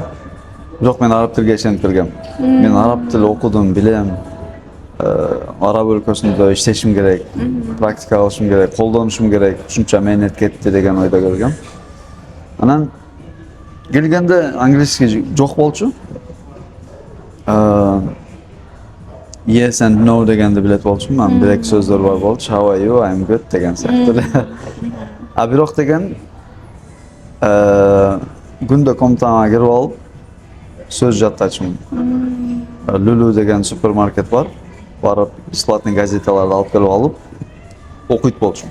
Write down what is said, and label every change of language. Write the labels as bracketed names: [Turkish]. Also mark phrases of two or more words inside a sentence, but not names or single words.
[Kyrgyz] Бирок мен араб тилге ишенип келгем. Мен араб тили окудум, билем. Араб өлкөсүндө иштешим керек, практика кылышым керек, колдонушум керек, ушунча мээнет кетти деген ойдо келгем. Анан келгенде английский жок болчу. [English] Yes and no [Kyrgyz] дегенди билет болчумун. Анан бир эки сөздөр бар болчу. [English] How are you? I'm good [Kyrgyz] деген сыяктуу эле. Бирок деген күндө комнатаңа кирип алып сөз жаттачумун. Lulu деген супермаркет бар. Барып бесплатный газеталарды алып келип алып окуйт болчумун.